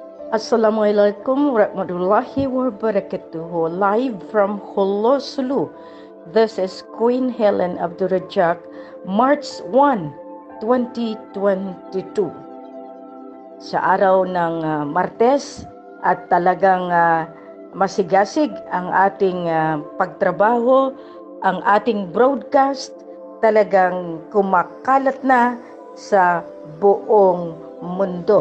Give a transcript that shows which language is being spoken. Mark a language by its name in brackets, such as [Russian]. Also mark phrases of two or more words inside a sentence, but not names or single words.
[Arabic] السلام عليكم ورحمة الله وبركاته. [English] Live from Holo, Sulu. This is Queen Helen Abdurrajak, March 1, 2022. [Filipino] Sa araw ng Martes at talagang masigasig ang ating pagtrabaho, ang ating broadcast talagang kumakalat na sa buong mundo.